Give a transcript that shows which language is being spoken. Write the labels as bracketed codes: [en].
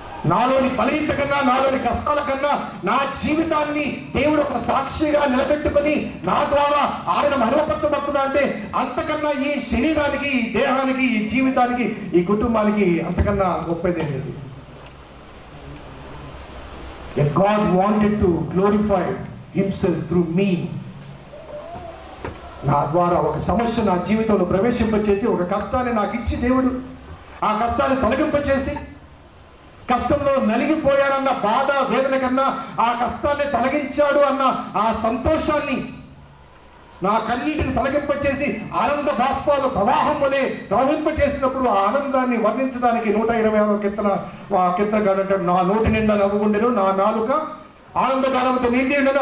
[te] నాలోని బలహీనత కన్నా, నాలోని కష్టాల కన్నా నా జీవితాన్ని దేవుడు ఒక సాక్షిగా నిలబెట్టుకొని నా ద్వారా ఆయన మహిమపరచబడుతున్నా అంటే, అంతకన్నా ఈ శరీరానికి, ఈ దేహానికి, ఈ జీవితానికి, ఈ కుటుంబానికి అంతకన్నా గొప్పదేంటి? [en] God wanted to glorify himself through me. [te] నా ద్వారా ఒక సమస్య నా జీవితంలో ప్రవేశింపచేసి, ఒక కష్టాన్ని నాకు ఇచ్చి, దేవుడు ఆ కష్టాన్ని తొలగింపచేసి కష్టంలో నలిగిపోయానన్న బాధ వేదన కన్నా ఆ కష్టాన్ని తొలగించాడు అన్న ఆ సంతోషాన్ని, నా కన్నీటిని తొలగింపచేసి ఆనంద బాష్పాలు ప్రవాహం వలె ప్రవహింపచేసినప్పుడు ఆ ఆనందాన్ని వర్ణించడానికి 126వ కీర్తనకారుడు అంటాడు, నా నోటి నిండా నవ్వు ఉండెను, నా నాలుక ఆనందగానంతో నిండి ఉండను.